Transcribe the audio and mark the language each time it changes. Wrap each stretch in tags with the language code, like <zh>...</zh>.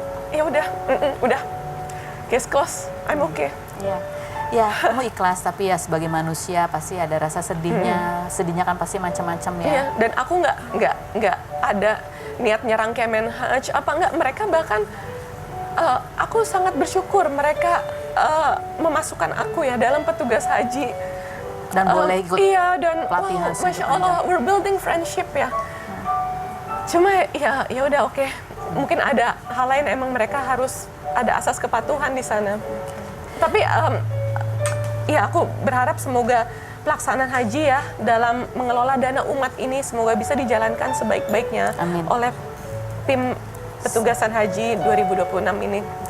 <id>Ya udah,</id> <en>case close, I'm okay.</en> <id>Ya, kamu ikhlas, tapi ya sebagai manusia pasti ada rasa sedihnya. Sedihnya kan pasti macam-macam ya. Iya, dan aku nggak ada niat nyerang Kemenhaj apa enggak. Mereka bahkan aku sangat bersyukur mereka memasukkan aku ya dalam petugas haji. Dan boleh ikut dan pelatihan</id> <en>Masya Allah, we're building friendship ya.</en> <id>Cuma ya udah oke. Mungkin ada hal lain, emang mereka harus ada asas kepatuhan di sana. Tapi ya aku berharap semoga pelaksanaan haji ya dalam mengelola dana umat ini semoga bisa dijalankan sebaik-baiknya oleh tim petugasan haji 2026 ini.</id>